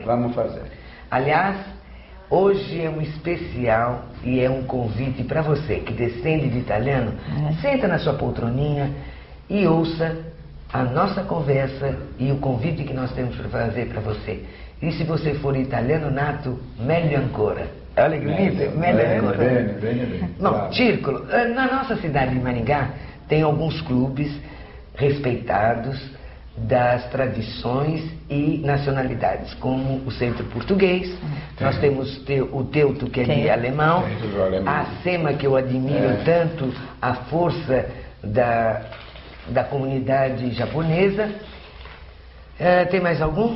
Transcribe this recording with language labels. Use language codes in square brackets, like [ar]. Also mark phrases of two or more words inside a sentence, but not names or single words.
[pt] Vamos fazer. Aliás, hoje é um especial e é um convite para você que descende de italiano. Senta na sua poltroninha e ouça a nossa conversa e o convite que nós temos para fazer para você. E se você for italiano nato, [it] meglio ancora. [pt] Olha que bonito, [it] meglio ancora. Bene. [pt] Bom, círculo. Na nossa cidade de Maringá tem alguns clubes respeitados das tradições e nacionalidades, como o Centro Português, nós temos o Teuto, que é de alemão, a SEMA, que eu admiro tanto, a força da comunidade japonesa, Tem mais algum?